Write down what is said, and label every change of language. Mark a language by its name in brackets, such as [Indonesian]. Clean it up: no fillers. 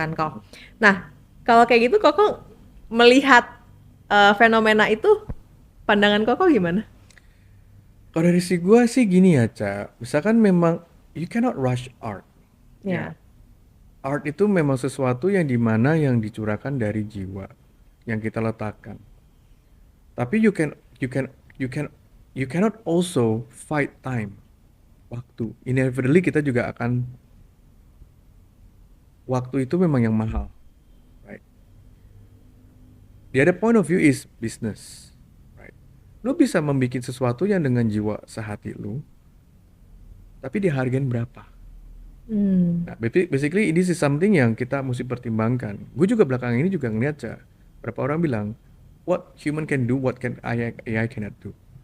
[Indonesian] kan kok. Nah, kalau kayak gitu Koko melihat fenomena itu, pandangan Koko gimana? Kalau dari si gua sih gini ya, Ca. Misalkan memang [English] you cannot rush art. [Indonesian] Ya. Ya. Art itu memang sesuatu yang dimana yang dicurahkan dari jiwa yang kita letakkan. Tapi [English] you cannot also fight time, [Indonesian] waktu. Inevitably kita juga akan waktu itu memang yang mahal, [English] right? The other point of view is business, right? [Indonesian] Lu bisa membuat sesuatu yang dengan jiwa sehati lu, tapi dihargain berapa? Hmm. Nah, [English] basically this is something [Indonesian] yang kita mesti pertimbangkan. Gue juga belakangan ini juga ngeliat, Ca, berapa orang bilang, [English] what human can do, what can AI cannot do.